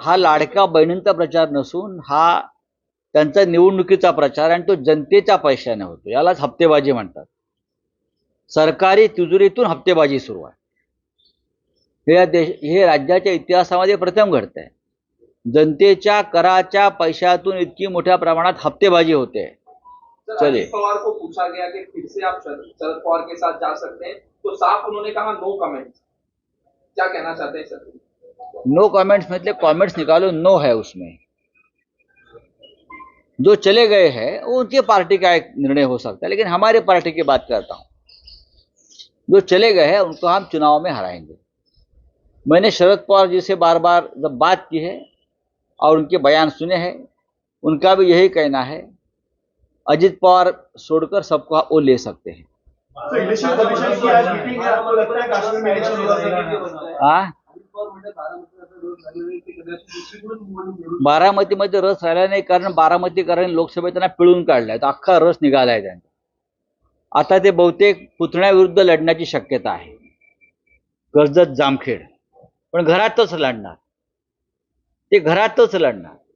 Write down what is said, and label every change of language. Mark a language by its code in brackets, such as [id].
[mr] हा लाडक्या बहिणींचा प्रचार नसून हा त्यांचा निवडणुकीचा प्रचार आणि तो जनतेच्या पैशाने होतो. यालाच हप्तेबाजी म्हणतात. सरकारी तिजोरीतून हप्तेबाजी सुरू आहे. हे राज्याच्या इतिहासामध्ये प्रथम घडतंय. जनतेच्या कराच्या पैशातून इतकी मोठ्या प्रमाणात हप्तेबाजी होते. [hi] सर, अजित पवार को पूछा गया कि फिर से आप शरद पवार के साथ जा सकते हैं, तो साफ उन्होंने कहा नो कमेंट्स. क्या कहना चाहते हैं सर? नो कमेंट्स मतलब कमेंट्स निकालो, नो है उसमें. जो चले गए हैं वो उनकी पार्टी का एक निर्णय हो सकता है, लेकिन हमारी पार्टी की बात करता हूँ. जो चले गए हैं उनको हम चुनाव में हराएंगे. मैंने शरद पवार जी से बार बार जब बात की है और उनके बयान सुने हैं। उनका भी यही कहना है, अजित पवार छोड़कर सबको वो ले सकते हैं। इलेक्शन कमीशन की आज मीटिंग है, आपको लगता है काश्मीर में इलेक्शन होगा? [mr] हाँ, बारामतीमध्ये रस राहिला नाही, कारण बारामतीकरांनी लोकसभेत त्यांना पिळून काढलाय, तर अख्खा रस निघालाय त्यांचा। आता ते बहुतेक पुतण्याविरुद्ध लढण्याची शक्यता आहे, कर्जत जामखेड, पण घरातच लढणार, ते घरातच लढणार।